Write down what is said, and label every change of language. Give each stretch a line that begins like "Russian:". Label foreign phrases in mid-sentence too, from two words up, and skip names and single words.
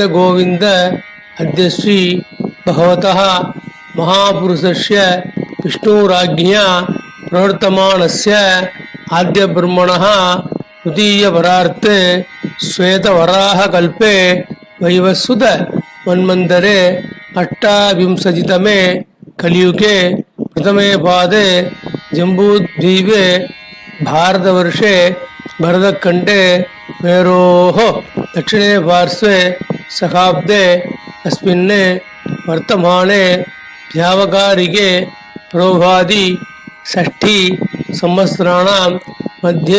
Sanskrit: गोविन्द अद्य श्री भगवतः महापुरुषस्य विष्णुराज्ञा प्रवर्तमानस्य आद्य ब्रह्मणः तुतिय वरार्त्ते श्वेत वराह कल्पे वैवस्वत मन्वन्तरे अष्टाविंशतितमे कलियुगे प्रथमे पादे जम्बूद्वीपे भारतवर्षे भरतखण्डे मेरोः दक्षिणे पार्श्वे शकाब्दे अस्मिन् वर्तमाने व्यावकारिके प्रोभादि षष्ठी संवत्सराणां मध्ये